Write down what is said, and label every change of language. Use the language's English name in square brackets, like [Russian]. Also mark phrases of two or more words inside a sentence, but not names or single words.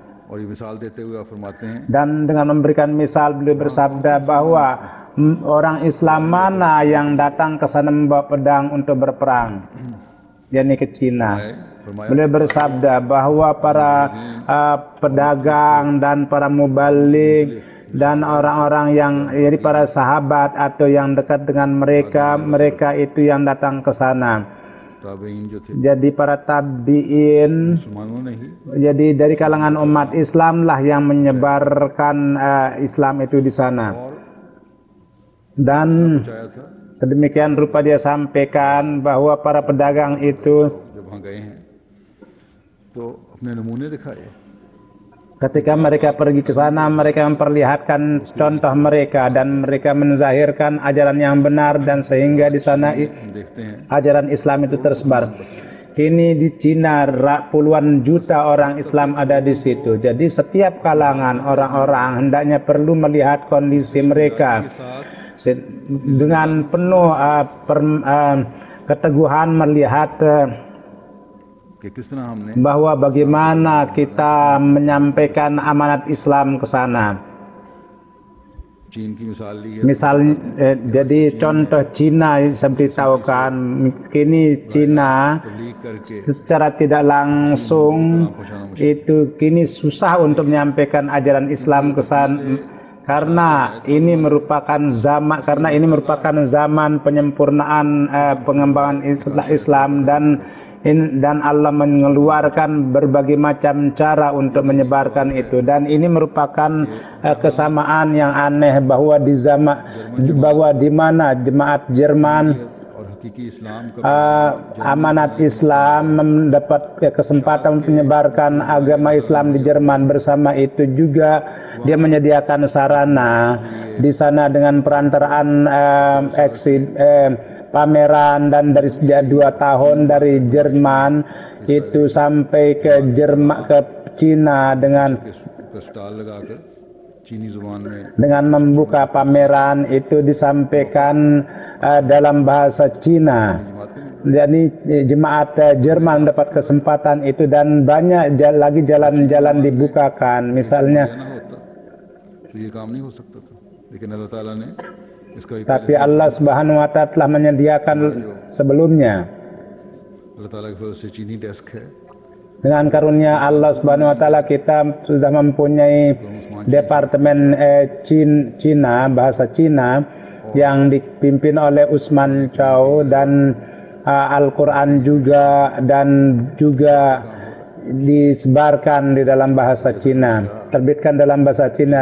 [Indonesian] Dan dengan memberikan misal, beliau bersabda bahwa orang Islam mana yang datang ke sana membawa pedang untuk berperang, yakni ke Cina. Beliau bersabda bahwa para pedagang dan para mubalik dan orang-orang yang jadi para sahabat atau yang dekat dengan mereka, mereka itu yang datang ke sana. [Urdu] تابعین جو تھے [Indonesian] Jadi para tabi'in, [Urdu] مسلمانوں نے ہی [Indonesian] jadi dari kalangan umat Islam lah yang menyebarkan Islam itu di sana. Dan [Urdu] پہنچایا تھا. [Indonesian] sedemikian rupa dia sampaikan bahwa para pedagang itu [Urdu] جب وہاں گئے ہیں تو اپنے نمونے دکھائے, [Indonesian] ketika mereka pergi ke sana, mereka memperlihatkan contoh mereka dan mereka menzahirkan ajaran yang benar, dan sehingga di sana [Urdu] ہم دیکھتے ہیں [Indonesian] ajaran Islam itu tersebar. Kini di Cina puluhan juta orang Islam ada di situ. Jadi setiap kalangan orang-orang hendaknya perlu melihat kondisi mereka dengan penuh keteguhan, melihat [Urdu] کہ کس طرح ہم نے [Indonesian] bahwa bagaimana kita menyampaikan amanat Islam ke sana. [Urdu] چین کی مثال لی ہے. [Indonesian] Misalnya, jadi contoh Cina seperti tahu kan, kini Cina [Urdu] تبلیغ کر کے [Indonesian] secara tidak langsung itu kini susah untuk menyampaikan ajaran Islam ke sana, karena ini merupakan zaman penyempurnaan pengembangan Islam, dan Allah mengeluarkan berbagai macam cara untuk menyebarkan itu, dan ini merupakan kesamaan yang aneh bahwa di mana jemaat Jerman [Urdu] اور حقیقی اسلام کا [Indonesian] amanat Islam mendapat kesempatan untuk menyebarkan agama Islam di Jerman, bersama itu juga dia menyediakan sarana di sana dengan perantaraan pameran, dan dari sejak 2 tahun dari Jerman itu sampai ke Cina dengan [Urdu] سٹال لگا کر چینی زبان میں [Indonesian] dengan membuka pameran itu disampaikan dalam bahasa Cina. Jadi jemaat Jerman mendapat kesempatan itu, dan banyak lagi jalan-jalan dibukakan. Misalnya, [Urdu] نہ ہوتا تو یہ کام نہیں ہو سکتا تھا، لیکن اللہ تعالیٰ نے اس کا بھی [Indonesian] tapi Allah [Arabic] سبحانه وتعالى [Indonesian] telah menyediakan sebelumnya. [Urdu] اللہ تعالیٰ کے فضل سے چینی ڈیسک ہے, [Indonesian] Dengan karunia Allah [Arabic] سبحانه وتعالى [Indonesian] kita sudah mempunyai departemen Cina, bahasa Cina, yang dipimpin oleh Usman Chow, dan Al-Quran juga, dan juga disebarkan di dalam bahasa Cina, terbitkan dalam bahasa Cina.